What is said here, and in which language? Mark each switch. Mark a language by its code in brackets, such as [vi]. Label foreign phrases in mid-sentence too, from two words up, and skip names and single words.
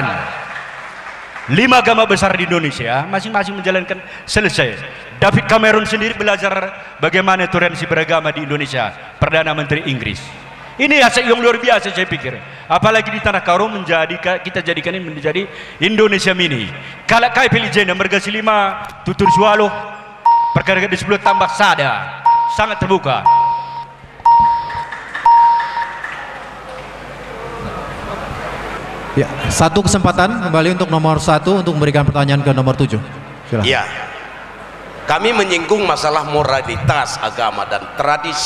[id] 5 agama besar di Indonesia, masing-masing menjalankan selesai. David Cameron sendiri belajar bagaimana toleransi beragama di Indonesia, Perdana Menteri Inggris. Ini aset yang luar biasa saya pikir. Apalagi di Tanah Karo kita jadikan ini menjadi Indonesia mini. [btx] Kalau kai pilih jena mergasi 5 tutur sualo perkara di 10 tambah sada, [id] sangat terbuka. Ya, satu kesempatan kembali untuk nomor 1 untuk memberikan pertanyaan ke nomor 7. Silakan. Ya, kami menyinggung masalah moralitas agama dan tradisi.